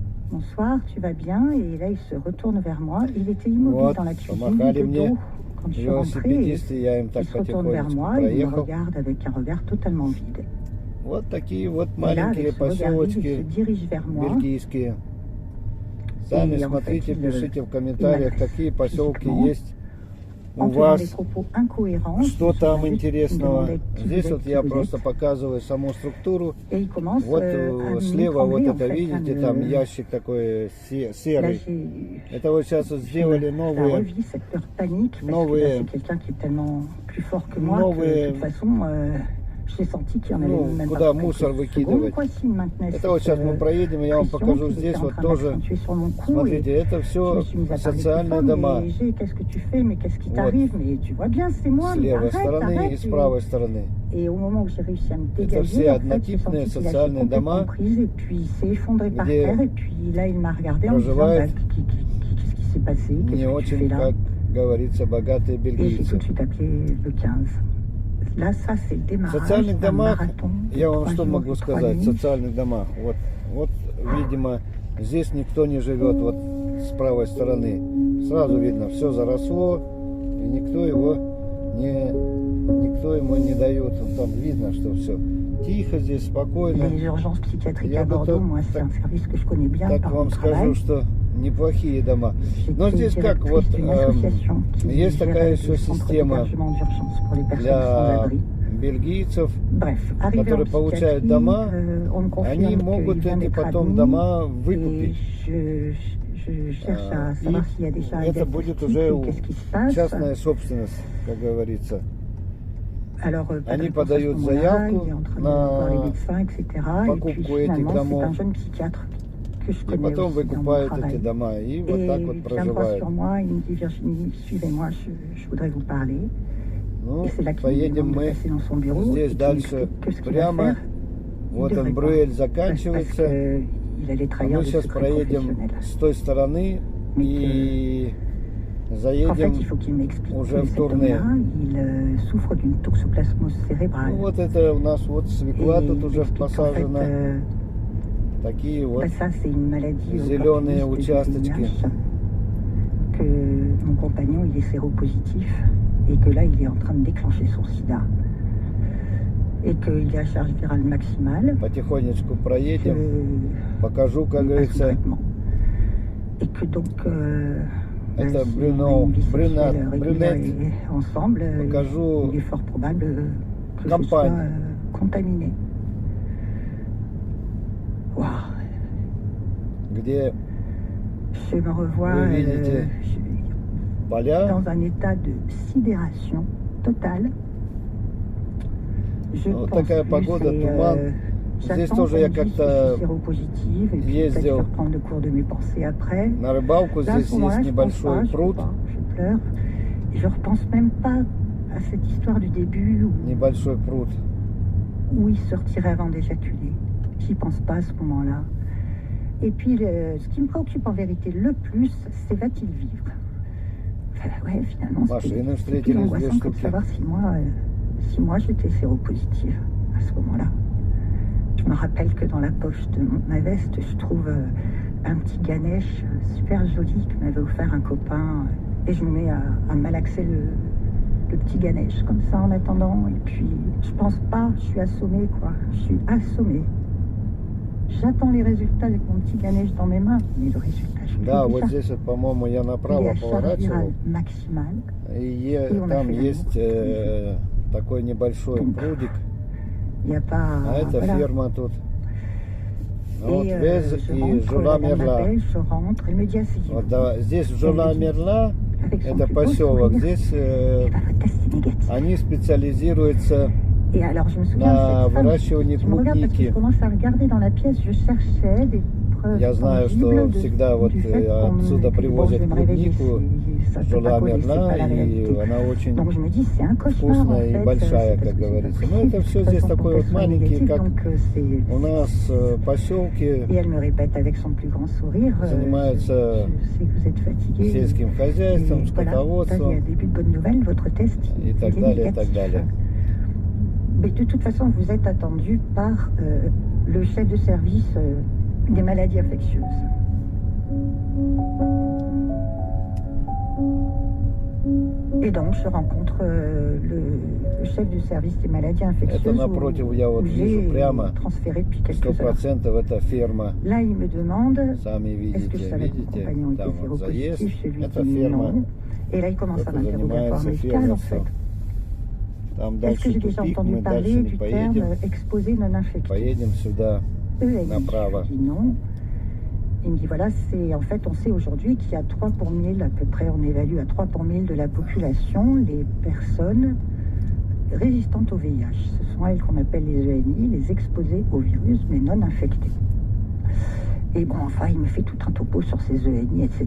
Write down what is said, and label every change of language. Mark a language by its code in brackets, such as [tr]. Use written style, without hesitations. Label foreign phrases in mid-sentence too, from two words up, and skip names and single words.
[fr] bonsoir, tu vas bien? Et là, il se retourne vers moi. Il était immobile [ru] Вот, [fr] dans la cuisine, [ru] помахали [fr] de [ru] мне [fr] dos, quand je suis rentrée. [ru] велосипедисты, я им [fr] Il [ru] так [fr] se retourne vers [ru] потихонечку [fr] moi, il me [ru] проехал. [fr] regarde avec un regard totalement vide. [ru] Вот такие вот [fr] Et là, [ru] маленькие [fr] avec ce regard vide, il se [ru] поселочки [fr] dirige vers moi. [ru] бельгийские. Сами [fr] Et en [ru] смотрите, [fr] fait, [ru] пишите в комментариях, [fr] m'agresse [ru] какие поселки [fr] physiquement, [ru] есть у [fr] en tenant [ru] вас, [fr] des propos incohérents. [ru] что там [fr] Il me [ru] интересного. [fr] demandait qui [ru] Здесь [fr] vous [ru] вот [fr] êtes, [ru] я [fr] qui vous [ru] просто [fr] êtes. [ru] показываю саму структуру. [fr] Et il commence [ru] Вот [fr] à [ru] слева вот [fr] m'étrangler, en [ru] это, [fr] fait, [ru] видите, [fr] à me- [ru] там ящик такой [fr] Là, [ru] серый. [fr] j'ai [ru] Это вот сейчас вот сделали [fr] la [ru] новые, [fr] revis, cette peur panique, parce que [ru] новые- [fr] là, c'est quelqu'un qui est tellement plus fort que moi, [ru] новые- [fr] que de toute façon, j'ai senti qu'il y en avait [ru] Ну, [fr] même [ru] куда [fr] pas pour [ru] мусор [fr] quelques [ru] выкидывать. [fr] secondes, quoi, s'il maintenait [ru] Это вот [fr] cette, [ru] сейчас мы проедем, и я вам [fr] pression [ru] покажу [fr] qu'il était [ru] здесь [fr] en [ru] вот [fr] train [ru] тоже. [fr] d'accentuer sur mon cou, [ru] Смотрите, [fr] et [ru] это [fr] je [ru] все [fr] me suis mise à parler plus [ru] социальные [fr] fort, [ru] дома. [fr] mais G, qu'est-ce que tu fais, mais qu'est-ce qui [ru] Вот. [fr] t'arrive, mais tu vois bien, c'est moi, [ru] С [fr] mais [ru] левой [fr] arrête, [ru] стороны [fr] arrête. [ru] и с правой стороны. [fr] Et au moment où j'ai réussi à me [ru] Это [fr] dégager, [ru] все [fr] en fait, j'ai [ru] однотипные [fr] senti qu'il a [ru] социальные [fr] complètement [ru] дома, [fr] prise, et puis il s'est effondré par [ru] где [fr] terre, et puis là, il m'a regardé en me disant, [ru] проживают [fr] qu'est-ce qui s'est passé, [ru] не [fr] qu'est-ce que tu fais [ru] очень, [fr] là? [ru] как говорится, богатые [fr] Et j'ai tout [ru] бельгийцы. [fr] de suite appelé le 15. Là, ça, c'est le [ru] В [fr] démarrage [ru] социальных [fr] d'un [ru] домах, [fr] marathon de я вам 3 [ru] что [fr] jours [ru] могу [fr] et 3 [ru] сказать, в [fr] nuits. [ru] социальных домах, вот, видимо, здесь никто не живет, вот с правой стороны. Сразу видно, все заросло, и никто ему не дает, там видно, что все тихо здесь, спокойно. [fr] Les urgences psychiatriques [ru] Я [fr] à [ru] бы [fr] Bordeaux, [ru] так- [fr] moi, c'est un service que je connais bien [ru] Так [fr] par mon [ru] вам [fr] travail. [ru] скажу, что неплохие дома. Но [fr] J'étais [ru] здесь как, вот, [fr] directrice d'une association qui [ru] есть [fr] gère [ru] такая [fr] des [ru] еще [fr] centres [ru] система [fr] d'hébergement d'urgence pour les personnes [ru] для [fr] sans-abri. [ru] бельгийцев, [fr] Bref, arrivé [ru] которые [fr] en [ru] получают [fr] psychiatrie, [ru] дома, [fr] on me confirme [ru] они [fr] qu'il [ru] могут [fr] vient [ru] эти [fr] d'être [ru] потом [fr] admis, [ru] дома [fr] et [ru] выкупить. [fr] je cherche à [ru] И [fr] savoir s'il y a déjà [ru] это [fr] un [ru] будет [fr] diagnostic [ru] уже [fr] et qu'est-ce qui se passe. [ru] частная собственность, как говорится. [fr] Alors, pas de [ru] Они [fr] réponse à ce [ru] подают [fr] moment-là, [ru] заявку [fr] il est en train de [ru] на [fr] voir les médecins, etc. Et puis [ru] покупку этих [fr] finalement, c'est [ru] домов. [fr] un jeune psychiatre que je [ru] И [fr] connais [ru] потом [fr] aussi dans mon [ru] выкупают эти [fr] travail. [ru] дома и вот [fr] Et [ru] так вот [fr] il viendra [ru] проживают. [fr] sur moi, il me dit Virginie, suivez-moi, je voudrais vous parler. [ru] Ну, [fr] Et c'est là qu'il me [ru] поедем [fr] demande de [ru] мы [fr] passer dans son bureau. [ru] здесь [fr] et qu'il [ru] дальше [fr] m'explique que ce qu'il va [ru] прямо. [fr] faire, il [ru] Вот [fr] devrait [ru] он, [fr] pas. [ru] Брюэль [fr] Parce [ru] заканчивается. [fr] qu'il allait [ru] А [fr] trahir [ru] мы [fr] le [ru] сейчас [fr] secret [ru] проедем [fr] professionnel. [ru] с той стороны [fr] Mais [ru] и [fr] En fait, [ru] заедем [fr] il faut qu'il m'explique [ru] уже [fr] que [ru] в [fr] cet tournée. homme-là, il souffre d'une toxoplasmose cérébrale. [ru] Ну, вот это у нас вот свекла [fr] Et [ru] тут [fr] il [ru] уже [fr] m'explique qu'en fait, [ru] посажена. Такие вот. [fr] ça, c'est une maladie [ru] зеленые [fr] opportuniste du [ru] участочки. [fr] VIH, que mon compagnon, il est séropositif et que là, il est en train de déclencher son sida. Et qu'il est à charge virale maximale. [ru] Потихонечку проедем. [fr] Que [ru] Покажу, как [fr] il passe sous [ru] говорится. [fr] traitement. Et que donc, [ru] Это [fr] si [ru] Брюно, [fr] on a une vie sexuelle [ru] Брюнет, [fr] régulière [ru] Брюнет. [fr] et ensemble, [ru] Покажу [fr] il est fort probable que je sois campagne. contaminé. Waouh. [ru] Где [fr] Je me revois [ru] Вы видите поля. [fr] dans un état de sidération totale. Je [ru] Вот [fr] pense [ru] такая [fr] plus, [ru] погода, [fr] et, [ru] туман. Здесь [fr] j'attends [ru] тоже я [fr] qu'on me dise [ru] как-то [fr] que je suis séropositive, et puis peut-être [ru] ездил [fr] je vais reprendre le cours de mes pensées après. [ru] на рыбалку. [fr] Là, à [ru] Здесь [fr] ce moment-là, [ru] есть [fr] je pense [ru] небольшой [fr] pas, je [ru] пруд. [fr] sais pas, je pleure. Et je repense même pas à cette histoire du début [ru] Небольшой пруд. [fr] où il se retirait avant d'éjaculer. J'y pense pas à ce moment-là. Et puis, ce qui me préoccupe en vérité le plus, c'est va-t-il vivre? Enfin, ouais, finalement, [ru] Машины [fr] c'est plus [ru] встретились, две [fr] angoissant que de [ru] штуки. [fr] savoir si moi j'étais séropositive à ce moment-là. Je me rappelle que dans la poche de ma veste, je trouve un petit Ganesh super joli que m'avait offert un copain. Et je me mets à malaxer le petit Ganesh comme ça en attendant. Et puis, je pense pas, je suis assommée, quoi. Je suis assommée. J'attends les résultats avec mon petit Ganesh dans mes mains, mais le résultat, je [ru] Да, [fr] l'ai [ru] вот [fr] déjà. [ru] здесь, вот, по-моему, я [fr] Il est [ru] направо [fr] à charge [ru] поворачивал. [fr] virale maximale. [ru] И [fr] on a [ru] там [fr] fait [ru] есть такой небольшой [fr] Donc, [ru] прудик. [fr] Il n'y a pas... [ru] А это [fr] voilà. [ru] ферма тут. Вот [fr] Et [ru] Вез [fr] je [ru] и [fr] rentre, [ru] Жула [fr] la dame [ru] Мерла. [fr] m'appelle, je rentre, elle me dit asseyez-vous. [ru] Вот, да, здесь Жула Мерла, [fr] Avec son [ru] это [fr] plus beau [ru] поселок. [fr] sourire. [ru] Здесь [fr] Eh ben, votre test est négatif. [ru] они специализируются [fr] Et alors, je me souviens [ru] на [fr] de cette femme [ru] выращивании [fr] qui me regarde parce que je [ru] клубники. [fr] commence à regarder dans la pièce, je cherchais des preuves [ru] Я знаю, что [fr] tangibles [ru] всегда вот [fr] du fait qu'on [ru] отсюда [fr] me- [ru] привозят [fr] bon, je vais me réveiller, [ru] клубнику, [fr] ça peut pas [ru] Жула [fr] coller, c'est [ru] Мерла, [fr] pas la [ru] и [fr] réalité. [ru] она очень [fr] Donc je me dis, c'est un cauchemar en [ru] вкусная [fr] fait. [ru] и большая, [fr] c'est parce [ru] как [fr] que c'est [ru] говорится. [fr] pas [ru] Но это [fr] possible, [ru] все [fr] de [ru] здесь [fr] toute façon, [ru] такой [fr] pour [ru] вот [fr] qu'elle soit [ru] маленький, [fr] négative, [ru] как [fr] donc, c'est- [ru] у нас поселки [fr] Et elle me répète avec son plus grand sourire, [ru] занимаются [fr] je sais que vous êtes fatigué. [ru] сельским хозяйством, [fr] Et voilà, ça, il y a [ru] скотоводством [fr] un début de bonne nouvelle, votre test [ru] и [fr] il [ru] так [fr] est [ru] далее, и так [fr] négatif. [ru] далее. [fr] Mais de toute façon, vous êtes attendu par le chef de service des maladies infectieuses. Et donc, je rencontre le chef du service des maladies infectieuses [ru] Это напротив, я вот [fr] où [ru] вижу [fr] j'ai [ru] прямо, [fr] transféré depuis quelques heures. [ru] 100% это ферма. [fr] Là, il me demande [ru] Сами [fr] est-ce que je [ru] видите, [fr] savais que mon [ru] видите, [fr] compagnon était [ru] там вот заезд. [fr] séropositif. Je lui [ru] Это [fr] dis [ru] ферма. [fr] non. Et là, il commence un [ru] Это [fr] interrogatoire [ru] занимается [fr] médical, en fait. [ru] фермерством. Там [fr] Est-ce que [ru] дальше [fr] j'ai déjà [ru] тупик, [fr] entendu [ru] мы [fr] parler [ru] дальше не [fr] du [ru] поедем. [fr] terme exposé non infecté? [ru] Поедем сюда, [fr] ENI. [ru] направо. [fr] Je dis non. Il me dit voilà, c'est en fait, on sait aujourd'hui qu'il y a 3 pour 1000 à peu près, on évalue à 3 pour 1000 de la population les personnes résistantes au VIH. Ce sont elles qu'on appelle les ENI, les exposées au virus mais non infectées. Et bon, enfin, il me fait tout un topo sur ces ENI, etc.